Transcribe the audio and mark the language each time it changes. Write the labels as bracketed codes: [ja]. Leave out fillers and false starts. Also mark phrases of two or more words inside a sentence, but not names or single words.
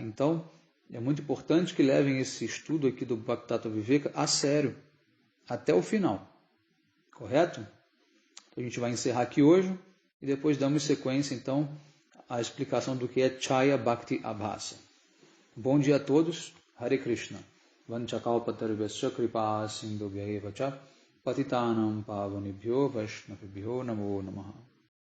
[pt] Então, é muito importante que levem esse estudo aqui do Bhakti Viveka a sério, até o final. Correto? Então, a gente vai encerrar aqui hoje e depois damos sequência, então, à explicação do que é [sa] छाया भक्ति आभास. [pt] Bom dia a todos. Hare Krishna. [sa] वाञ्छाकल्पतर्वस्य कृपा सिन्धुभ्य एवच पतितानाम् पावनेभ्यो वैष्णविभ्यो नमो नमः.